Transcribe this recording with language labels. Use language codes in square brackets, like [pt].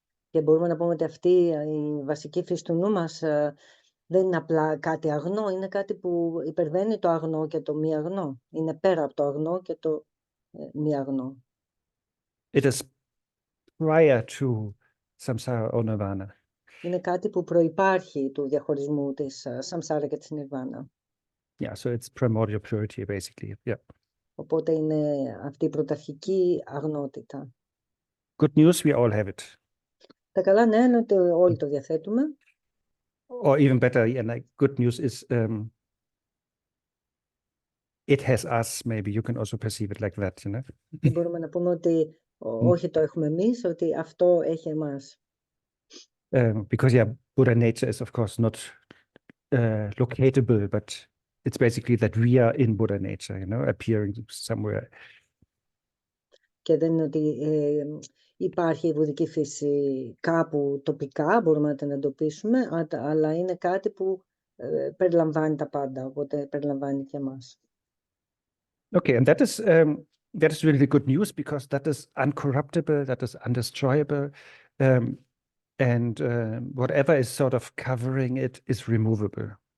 [el] Και μπορούμε να πούμε ότι αυτή η βασική φύση του νου μας δεν είναι απλά κάτι αγνό, είναι κάτι που υπερβαίνει το αγνό και το μη αγνό. Είναι πέρα από το αγνό και το μη αγνό. [en] It is prior to samsara or nirvana. [el] Είναι κάτι που προϋπάρχει του διαχωρισμού της samsara και της nirvana. [en] Yeah, so it's primordial purity, basically. Yeah. [el] Οπότε είναι αυτή η πρωταρχική αγνότητα. [en] Good news, we all have it. [el] Τα καλά νέα είναι ότι όλοι το διαθέτουμε. [en] Or even better, and like good news is it has us. Maybe you can also perceive it like that, [el] Και μπορούμε να πούμε ότι όχι το έχουμε εμείς, ότι αυτό έχει εμάς. [en] Because yeah, Buddha nature is of course not locatable, but it's basically that we are in Buddha nature, appearing somewhere. [el] Και δεν είναι ότι υπάρχει η βουδική φύση κάπου τοπικά, μπορούμε να την εντοπίσουμε, αλλά είναι κάτι που περιλαμβάνει τα πάντα, οπότε περιλαμβάνει και εμάς. [en] Okay, and that is really good news, because that is uncorruptible, that is undestroyable, and whatever is sort of covering it is removable.